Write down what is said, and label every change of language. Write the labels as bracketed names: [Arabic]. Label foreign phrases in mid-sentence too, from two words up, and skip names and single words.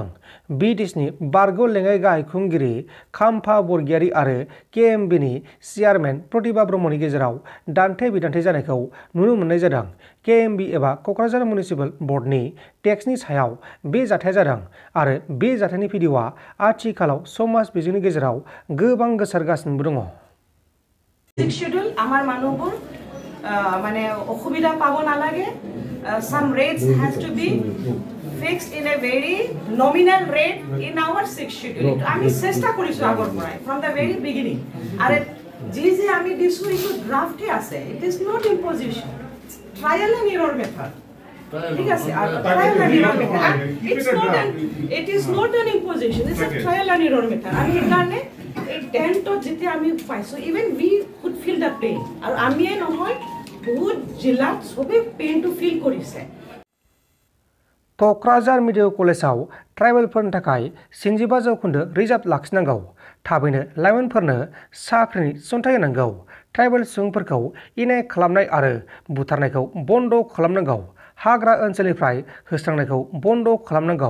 [Bodo] बिटिसिनि बारग' लेङाइ गाहाय खुंगिरि खाम्फा बरगयारी आरो केएमबिनि चेयारमेन प्रतिभा ब्रह्मनि गेजेराव दान्थे बिदान्थे जानायखौ नुनो मोननाय जादों। केएमबि एबा क'क्राझार मिउनिसिपाल बर्डनि टेक्सनि सायाव बे जाथाया जादों आरो बे जाथायनि भिडिअ'आ आथिखालाव समाज बिजोंनि गेजेराव गोबां गोसारगासिनोबो दङ। [Assamese] শিডিউল আমাৰ মানুহবোৰ মানে অসুবিধা পাব নালাগে। [English] Some rates has to be fixed in a very nominal rate in our 6th schedule. [Assamese] আমি চেষ্টা কৰিছো আগৰ পৰাই [English] from the very beginning. [Assamese] আৰু যি আমি দিছো এইটো ড্ৰাফটে আছে। [English] It is not imposition. Trial and error method. [Assamese] ঠিক আছে আৰু [English] trial and error method. It is not an imposition. It's a trial and error method. [Assamese] আৰু সেইকাৰণে এই টেন্টত যেতিয়া আমি পাইছো [English] even we could feel the pain. [Assamese] আৰু আমিয়ে নহয় বহুত জিলাত সবে পেইনটো ফিল কৰিছে। [Bodo] क'क्राझार मेडिकेल कलेजाव ट्राइबेलफोरनि थाखाय 65 जौखोन्दो रिजार्भ लाखिनांगौ। थाबैनो लाइमोनफोरनो साख्रिनि थिसनथाइ होनांगौ। ट्राइबेल सुबुंफोरखौ इनाय खालामनाय आरो बुथारनायखौ बन्द खालामनांगौ। हाग्रा ओनसोलनिफ्राय होस्रांनायखौ बन्द खालामनांगौ।